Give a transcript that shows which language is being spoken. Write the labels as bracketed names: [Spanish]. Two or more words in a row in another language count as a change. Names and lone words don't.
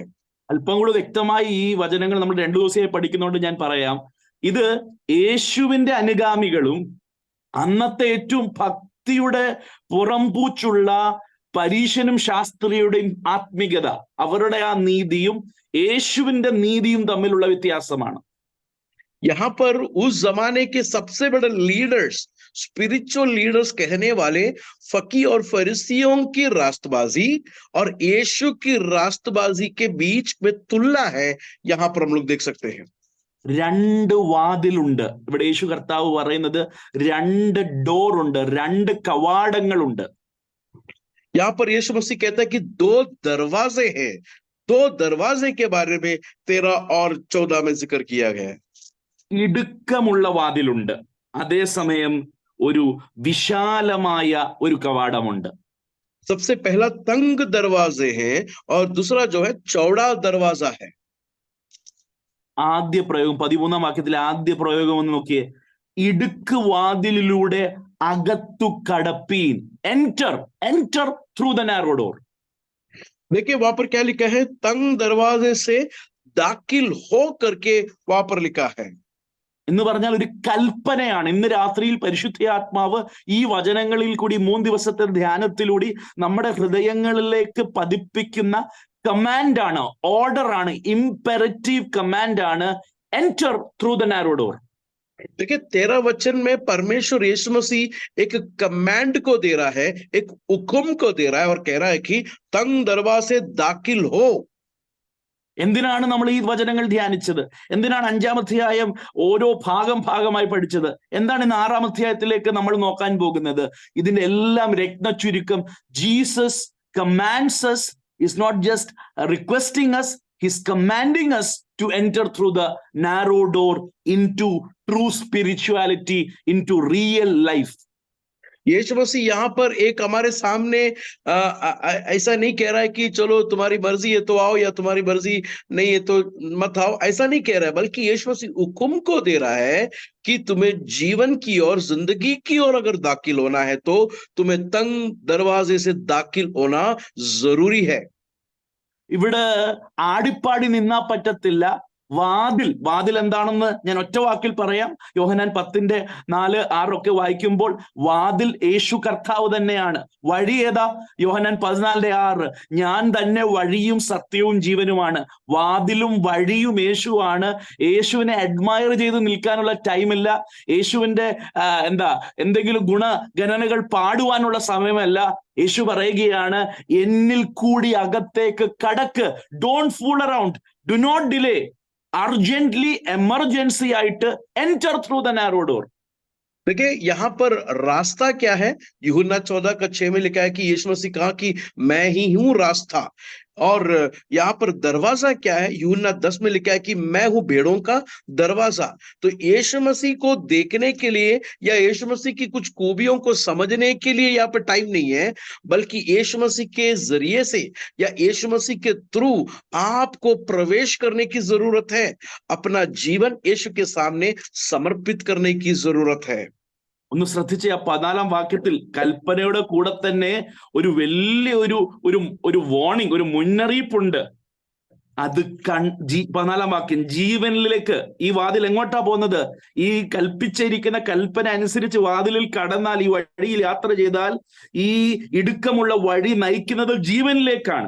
[Malayalam] അല്പം കൂടെ വ്യക്തമായി ഈ വചനങ്ങൾ നമ്മൾ 2 ദിവസമായി പഠിക്കുന്നതുകൊണ്ട് ഞാൻ പറയാം. ഇത് യേശുവിന്റെ അനുഗാമികളും അന്നത്തെ ഏറ്റവും ഭക്തിയുടെ പുറംപൂച്ചുള്ള പരീശനും ശാസ്ത്രിയുടെയും ആത്മികത, അവരുടെ ആ നീതിയും യേശുവിന്റെ നീതിയും തമ്മിലുള്ള വ്യത്യാസമാണ്. [Hindi] यहाँ पर उस जमाने के सबसे बड़े लीडर्स, [English] spiritual leaders [Hindi] कहने वाले फकी और फरीसियों की रास्तबाजी और यीशु की रास्तबाजी के बीच में तुलना है, यहाँ पर हम लोग देख सकते हैं। [Malayalam] 2 വാതിലുണ്ട്. ഇവിടെ യേശു കർത്താവ് പറയുന്നത് 2 ഡോർ ഉണ്ട്, 2 കവാടങ്ങളുണ്ട്. [Hindi] यहाँ पर यीशु मसीह कहता है कि 2 दरवाजे हैं, 2 दरवाजे के बारे में 13 और 14 में जिक्र किया गया है। [Malayalam] ഇടുക്കമുള്ള വാതിലുണ്ട്, അതേസമയം ഒരു വിശാലമായ ഒരു കവാടമുണ്ട്. [Hindi] सबसे पहला तंग दरवाजे हैं और दूसरा जो है चौड़ा दरवाजा है। [Malayalam] ആദ്യ പ്രയോഗം 13-ാം വാക്യത്തിലെ ആദ്യ പ്രയോഗം ഒന്ന് നോക്കിയേ. ഇടുക്ക് വാതിലിലൂടെ അകത്തു കടപ്പീൻ. [English] Enter, enter through the narrow door. [Hindi] देखिए वहां पर क्या लिखा है, तंग दरवाजे से दाखिल हो करके वहां पर लिखा है। [Malayalam] എന്ന് പറഞ്ഞാൽ ഒരു കൽപ്പനയാണ്. ഇന്ന് രാത്രിയിൽ പരിശുദ്ധാത്മാവ് ഈ വചനങ്ങളിൽ കൂടി 3 ദിവസത്തെ ധ്യാനത്തിലൂടെ നമ്മുടെ ഹൃദയങ്ങളിലേക്ക് പതിപ്പിക്കുന്ന കമാൻഡാണ്, ഓർഡറാണ്, [English] imperative command ആണ്. Enter through the narrow door. [Hindi] देखिए 13 वचन में परमेश्वर यीशु मसीह एक कमांड को दे रहा है, एक हुक्म को दे रहा है और कह रहा है कि तंग दरवाजे से दाखिल हो। [Malayalam] എന്തിനാണ് നമ്മൾ ഈ വചനങ്ങൾ ധ്യാനിച്ചത്? എന്തിനാണ് 5-ാം അധ്യായം ഓരോ ഭാഗമായി പഠിച്ചത്? എന്താണ് ഇന്ന് 6-ാം അധ്യായത്തിലേക്ക് നമ്മൾ നോക്കാൻ പോകുന്നത്? ഇതിന്റെ എല്ലാം രത്നചുരുക്കം, [English] Jesus commands us, is not just requesting us, he's commanding us to enter through the narrow door into true spirituality, into real life. [Hindi] यीशु मसीह यहाँ पर एक हमारे सामने ऐसा नहीं कह रहा है कि चलो तुम्हारी मर्जी है तो आओ, या तुम्हारी मर्जी नहीं है तो मत आओ, ऐसा नहीं कह रहा है, बल्कि यीशु मसीह हुक्म को दे रहा है कि तुम्हें जीवन की और जिंदगी की ओर अगर दाखिल होना है तो तुम्हें तंग दरवाजे से दाखिल होना जरूरी है। [Malayalam] ഇവിടെ ആടിപ്പാടി നിന്നാ പറ്റത്തില്ല. വാതിൽ എന്താണെന്ന് ഞാൻ ഒറ്റ വാക്കിൽ പറയാം. യോഹന്നാൻ 10:4-6 ഒക്കെ വായിക്കുമ്പോൾ വാതിൽ യേശു കർത്താവ് തന്നെയാണ്. വഴി ഏതാ? യോഹന്നാൻ 14:6, ഞാൻ തന്നെ വഴിയും സത്യവും ജീവനുമാണ്. വാതിലും വഴിയും യേശുവാണ്. യേശുവിനെ അഡ്മയർ ചെയ്ത് നിൽക്കാനുള്ള ടൈമില്ല. യേശുവിന്റെ എന്തെങ്കിലും ഗുണഗണനകൾ പാടുവാനുള്ള സമയമല്ല. യേശു പറയുകയാണ്, എന്നിൽ കൂടി അകത്തേക്ക് കടക്ക്. [English] Don't fool around, do not delay. Urgently emergency ait enter through the narrow door. [Hindi] देखिए यहाँ पर रास्ता क्या है, यूहन्ना 14:6 में लिखा है कि यीशु मसीह कहा कि मैं ही हूं रास्ता, और यहाँ पर दरवाजा क्या है, यूहन्ना 10 में लिखा है कि मैं हूं भेड़ों का दरवाजा। तो यीशु मसीह को देखने के लिए या यीशु मसीह की कुछ खूबियों को समझने के लिए यहाँ पर टाइम नहीं है, बल्कि यीशु मसीह के जरिए से या यीशु मसीह के थ्रू आपको प्रवेश करने की जरूरत है। अपना जीवन यीशु के सामने समर्पित करने की जरूरत है। [Malayalam] ഒന്ന് ശ്രദ്ധിച്ച്, ആ 14-ാം വാക്യത്തിൽ കൽപ്പനയുടെ കൂടെ തന്നെ ഒരു വലിയ ഒരു വാർണിംഗ്, ഒരു മുന്നറിയിപ്പുണ്ട്. അത് 14-ാം വാക്യം, ജീവനിലേക്ക് ഈ വാതിൽ എങ്ങോട്ടാ പോകുന്നത്? ഈ കൽപ്പിച്ചിരിക്കുന്ന കൽപ്പന അനുസരിച്ച് വാതിലിൽ കടന്നാൽ, ഈ വഴിയിൽ യാത്ര ചെയ്താൽ, ഈ ഇടുക്കമുള്ള വഴി നയിക്കുന്നത് ജീവനിലേക്കാണ്.